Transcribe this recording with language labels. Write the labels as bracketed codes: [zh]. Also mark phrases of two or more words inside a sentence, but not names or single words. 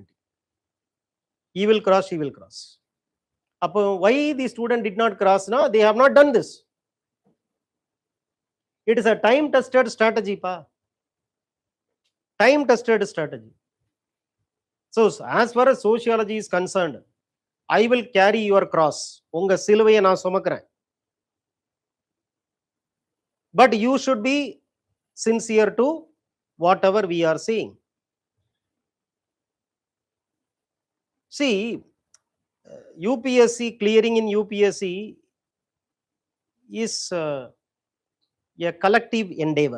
[en] He will cross, she will cross. Why the student did not cross? No, they have not done this. It is a time-tested strategy, pa. Time-tested strategy. So, as far as sociology is concerned, I will carry your cross. [ta] உங்க சிலுவைய நா சுமக்கறேன். [en] But you should be sincere to whatever we are saying. See, UPSC, clearing in UPSC is a collective endeavor.